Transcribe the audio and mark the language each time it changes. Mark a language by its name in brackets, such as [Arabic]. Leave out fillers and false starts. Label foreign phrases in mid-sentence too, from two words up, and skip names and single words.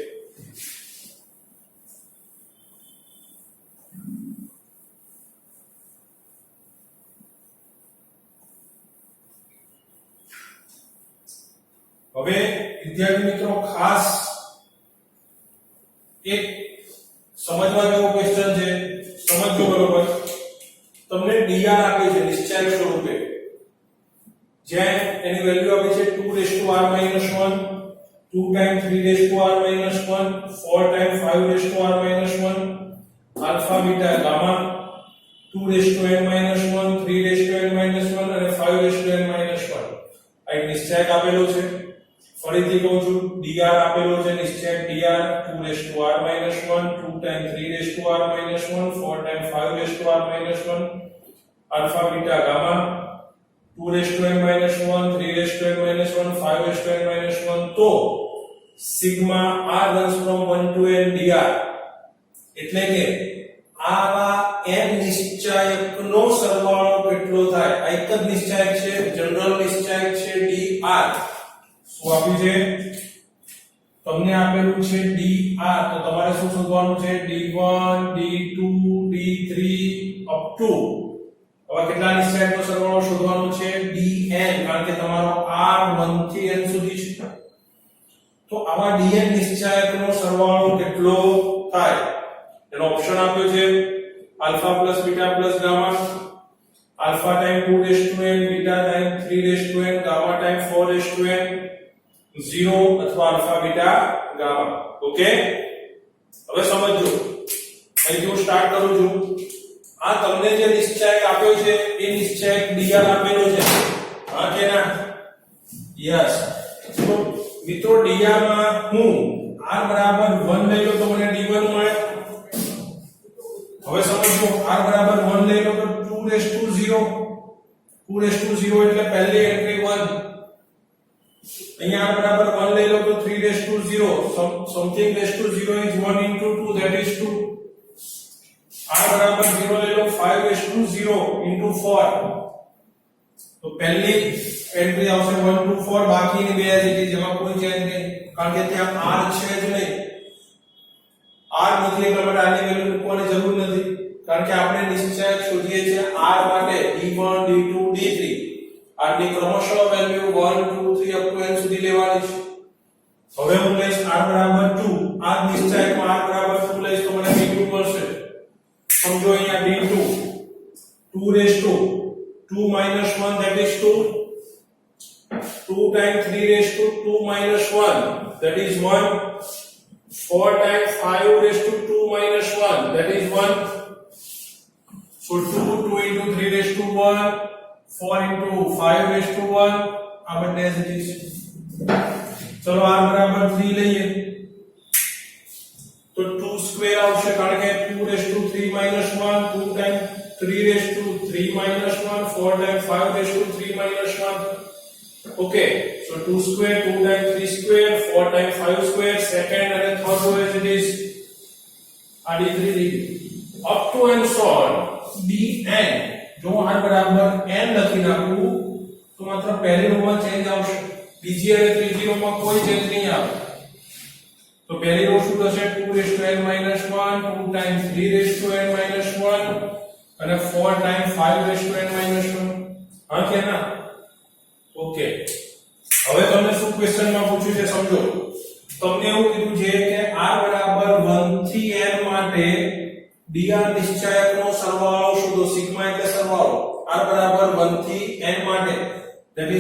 [Gujarati] હવે વિદ્યાર્થી મિત્રો ખાસ એક સમજવા જેવો ક્વેશ્ચન છે. સમજો બરોબર. તમને dr આપે છે નિશ્ચયક સ્વરૂપે જ્યાં એની વેલ્યુ આપે છે 2r - 1 [English] 2 times 3r - 1 4 times 5r - 1 alpha beta gamma 2n - 1 3n - 1 [Gujarati] અને [English] 5 5n minus 1 [Gujarati] આ એક નિશ્ચયક આપેલો છે ફરીથી કહું છું dr આપેલો છે નિશ્ચયક [English] dr 2r minus 1 2 times 3r minus 1 4 times 5r minus 1 alpha beta gamma 2n minus 1 3n minus 1 5n minus 1 [Gujarati] તો [English] sigma r runs from 1 to n dr [Gujarati] એટલે કે આવા n નિશ્ચયકનો સરવાળો કેટલો થાય આ એક જ નિશ્ચયક છે જનરલ નિશ્ચયક છે dr શું આપ્યું છે તમને આપેલું છે dr તો તમારે શું શોધવાનું છે [English] d1 d2 d3 up to [Gujarati] હવે કેટલા નિશ્ચયકનો સરવાળો શોધવાનો છે dn કારણ કે તમારો r 1 થી n સુધી છે તો આવા dn નિશ્ચયકનો સરવાળો કેટલો થાય એનો ઓપ્શન આપ્યો છે [English] alpha plus beta plus gamma alpha times 2 raised to n beta times 3 raised to n gamma times 4 raised to n [Gujarati] 0 અથવા [English] alpha beta gamma [Gujarati] ઓકે હવે સમજો અહીં હું સ્ટાર્ટ કરું છું આ તમને જે નિશ્ચયક આપ્યો છે એ નિશ્ચયક dr આપેલો છે હા કે ના યસ તો મિત્રો dr માં હું r બરાબર 1 લઈ લો તો મને d1 મળે હવે સમજો r બરાબર 1 લઈ લો તો [English] 2 raised to 0 2 raised to 0 [Gujarati] એટલે પહેલી એન્ટ્રી 1 અહીંયા r બરાબર 1 લઈ લો તો [English] 3 raised to 0 something raised to 0 is 1 into 2 that is 2 [Gujarati] r બરાબર 0 લઈ લો [English] 5 raised to 0 into 4 [Gujarati] તો પહેલી એન્ટ્રી આવશે 1 to 4 બાકીની બે એન્ટ્રી જેમાં કોઈ ચેન્જ નહીં કારણ કે ત્યાં r છે જ નહીં r નથી એટલે આપણે આની વેલ્યુ મૂકવાની જરૂર નથી કારણ કે આપણે નિશ્ચયક શોધીએ છીએ r માટે d1 d2 d3 r ની ક્રમશઃ વેલ્યુ 1 2 3 [English] up to n [Gujarati] સુધી લેવાની છે હવે હું લઈશ r બરાબર 2 આ નિશ્ચયકમાં r બરાબર 2 લઈશ તો મને d2 મળશે સમજો અહીંયા d2 [English] 2 raised to 2 minus 1 that is 2 2 times 3 raised to 2 minus 1 that is 1 4 times 5 raised to 2 minus 1 that is 1 so 2 into 3 raised to 1 4 into 5 raised to 1 [Gujarati] આ બંને [English] as it is [Gujarati] ચલો r બરાબર 3 લઈએ તો 2 સ્ક્વેર આવશે કારણ કે [English] 2 raised to 3 minus 1 2 times 3 raised to 3 minus 1 4 times 5 raised to 3 minus 1 okay so 2 square 2 times 3 square 4 times 5 square second and third row as it is d3 up to and so on dn [Gujarati] જો r બરાબર n લખી નાખું તો માત્ર પહેલી રો માં ચેન્જ આવશે બીજી અને ત્રીજી રો માં કોઈ ચેન્જ નહીં આવે તો પહેલી રો શું થશે [English] 2 raised to n minus 1 2 times 3 raised to n minus 1 [Gujarati] અને [English] 4 times 5 raised to n minus 1 [Gujarati] હા કે ના ઓકે હવે તમને શું ક્વેશ્ચન માં પૂછ્યું છે સમજો તમને એવું કીધું છે કે r બરાબર 1 થી n માટે dr નિશ્ચયકનો સરવાળો શોધો સિગ્મા એટલે સરવાળો r બરાબર 1 થી n માટે [English] that is